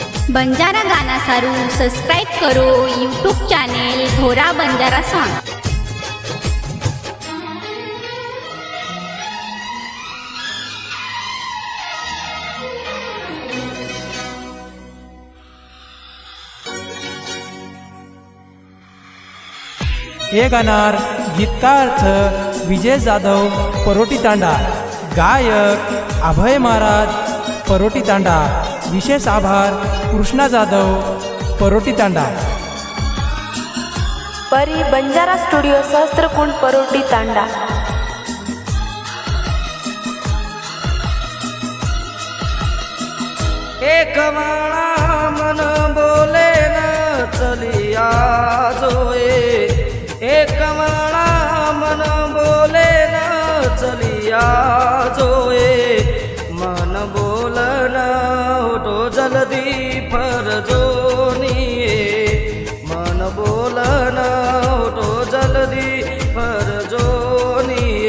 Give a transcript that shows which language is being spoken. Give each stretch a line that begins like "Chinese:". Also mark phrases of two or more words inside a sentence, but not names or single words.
Gujarati: બંજારા ગાના સારું સબસ્ક્રાઇબ કરો યુટ્યુબ ચેનલ ભોરા બંજારા સોંગ।
Marathi: हे गाणार गीतकार विजय जाधव परोटी तांडा, गायक अभय महाराज परोटी तांडा। विशेष आभार कृष्णा जाधव परोटी तांडा। परी बंजारा स्टुडिओ सहस्त्रकुंड परोटी तांडा।
Lambadi: एक माळा मन बोले न चलिया जोए, एक माळा मन बोले न चलिया जोए। मन बोलन उठो जल्दी फरजोनिए, मन बोलन उठो जल्दी फरजोनिए।